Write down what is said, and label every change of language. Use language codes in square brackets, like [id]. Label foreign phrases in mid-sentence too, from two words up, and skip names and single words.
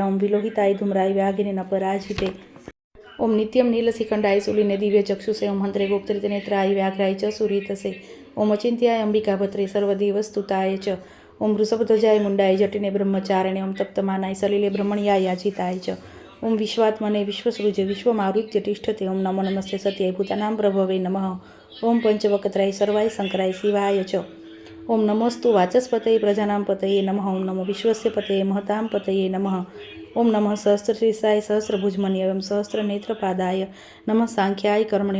[sa] ઓમ વિલોહિતાય ધૂમ્રાય વ્યાઘ્રે ન પરાજિતે. ઓમ નિત્યમ નીલશિખંડાય શુલિને દિવ્ય ચક્ષુષે. ઓમ હંત્રે ગોપ્ત્રે ત્રિનેત્રાય વ્યાઘ્રાય ચ સુરેતસે. ઓમ અચિંત્યાય અંબિકા ભત્રે સર્વદેવસ્તુતાય ચ. ઓમ વૃષભધજાય મુંડાય જટિને બ્રહ્મચારિણે. ઓમ તપ્તમાનાય સલિલે બ્રહ્મણ્યાય યાજિતાય ચ. ओम विश्वात्मने विश्वसृजे विश्वमावृत्य तिष्ठते। ओम नमो नमस्ते सत्याय भूतानां प्रभवे नमः। ओम पंचवक्त्राय सर्वाय शंकराय शिवाय च। ओम नमोस्तु वाचस्पतये प्रजानां पतये नमः। ओम नमो विश्वस्य पतये महतां पतये नमः। ओम नमः सहस्रशीर्षाय सहस्रभुजमने एवं सहस्रनेत्रपादाय नमः सांख्याय कर्मणे।